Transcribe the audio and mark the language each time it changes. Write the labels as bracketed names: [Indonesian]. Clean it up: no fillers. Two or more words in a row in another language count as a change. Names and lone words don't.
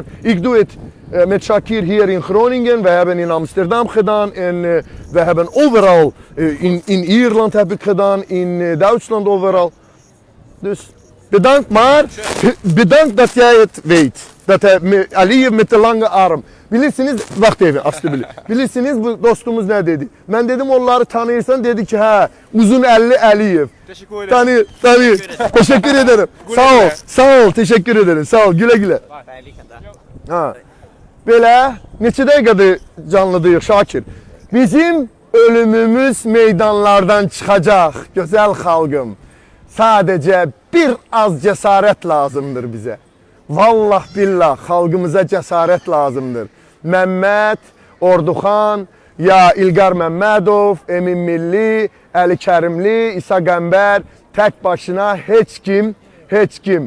[Dutch] Ik doe het met Shakir hier in Groningen, we hebben in Amsterdam gedaan en we hebben overal, in Ierland heb ik gedaan, in Duitsland overal. Dus bedankt, maar bedankt dat jij het weet. Dat hij Aliyev met de lange arm. Bilirsiniz, wacht even alstublieft. [Turkish] Bilirsiniz bu dostumuz ne dedi? Ben dedim onları tanıyorsan dedi ki ha uzun elli Aliyev. Teşekkür ederim. Tanıyor. Teşekkür ederim. Sağ ol, teşekkür ederim. Sağ ol, güle güle. Ha. [Azerbaijani] Böyle neçə dəqiqədir canlıdayıq Şakir? Bizim ölümümüz meydanlardan çıxacaq, gözəl xalqım. Sadəcə bir az cəsarət lazımdır bizə. Vallah billah xalqımıza cəsarət lazımdır. Məmməd, Orduxan, ya İlqar Məmmədov, Emin Milli, Əli Kərimli, İsa Qəmbər, Tək başına heç kim.